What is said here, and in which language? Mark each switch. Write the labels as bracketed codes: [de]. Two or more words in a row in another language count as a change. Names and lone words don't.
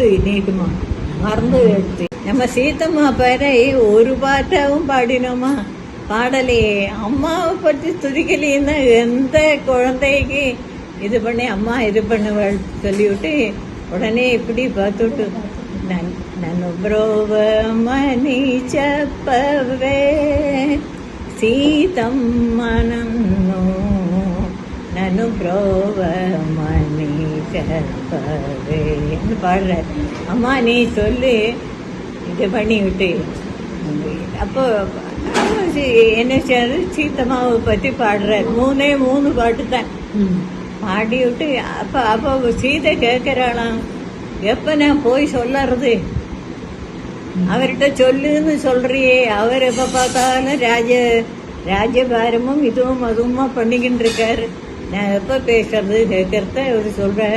[ta] நீட்டுமா மறந்து எடுத்து நம்ம சீத்தம்மா பேரை ஒரு பாட்டாவும் பாடினோமா, பாடலையே. அம்மாவை பற்றி துதிக்கலைன்னா எந்த குழந்தைக்கு இது பண்ணி அம்மா இது பண்ணுவாள் சொல்லிவிட்டு உடனே இப்படி பார்த்துட்டு [te] నన్ను బ్రోవమని చెప్పవే సీతమ్మ నన్ను బ్రోవమని చెప్పవే [ta] பாடுற. அம்மா நீ சொல்லு இது பண்ணி விட்டு அப்போ என்ன செய்யாது, சீத்தம்மாவை பற்றி பாடுறார். மூணு பாட்டு தான் பாடி விட்டு அப்போ சீதை கேட்கிறாளாம், எப்ப நான் போய் சொல்லறது, அவர்கிட்ட சொல்லுன்னு சொல்றியே, அவர் எப்ப பார்த்தாலும் ராஜபாரமும் இதுவும் அதுவுமா பண்ணிக்கிட்டு இருக்காரு, நான் எப்ப பேசுறது கேட்கறத அவர் சொல்றார்.